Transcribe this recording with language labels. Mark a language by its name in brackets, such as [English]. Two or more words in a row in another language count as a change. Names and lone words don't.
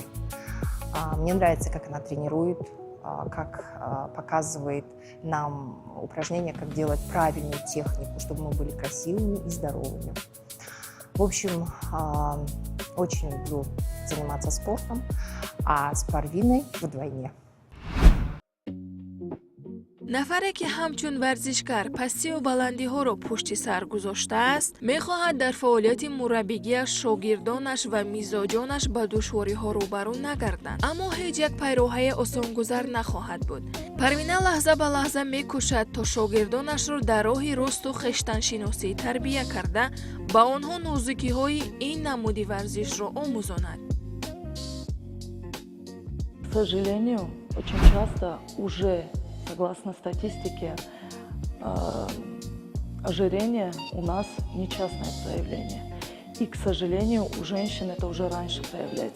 [Russian] Мне нравится, как она тренирует, как показывает нам упражнения, как делать правильную технику, чтобы мы были красивыми и здоровыми. В общем, очень люблю заниматься спортом, а с Парвиной вдвойне. [Tajik] нафаре ки ҳамчун варзишгар пастию баландиҳоро пушти сар гузоштааст, мехоҳад дар фаъолияти мураббигиаш шогирдонаш ва мизоҷонаш ба душвориҳо рӯбарӯ нагарданд. Аммо ҳеҷ як пайроҳаи осонгузар нахоҳад буд. Парвина лаҳза ба лаҳза мекӯшад то шогирдонашро дар роҳи росту хештаншиносӣ тарбия карда, ба онҳо нозукиҳои ин намуди варзишро омӯзонад. [Russian] К сожалению, очень часто уже, согласно статистике, ожирение у нас не частное проявление. И, к сожалению, у женщин это уже раньше проявляется.